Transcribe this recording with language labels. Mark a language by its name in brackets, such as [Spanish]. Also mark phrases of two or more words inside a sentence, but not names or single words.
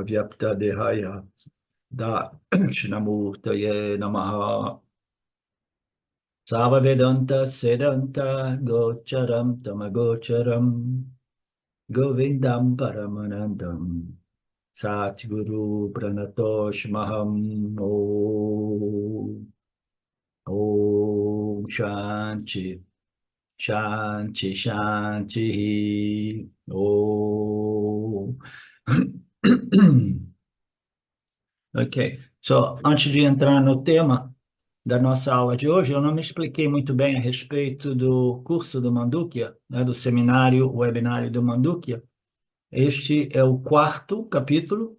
[Sanskrit] व्याप्त देहाय दक्षिणामूर्तये नमः सर्व वेदान्त सिद्धान्त गोचरं तमगोचरम् गोविन्दं परमानन्दं सद्गुरुं प्रणतोऽस्म्यहम् ॐ शान्तिः शान्तिः शान्तिः ॐ. [Portuguese] Ok, antes de entrar no tema da nossa aula de hoje, eu não me expliquei muito bem a respeito do curso do Mandukya, né, do seminário, o webinário do Mandukya. Este é o quarto capítulo.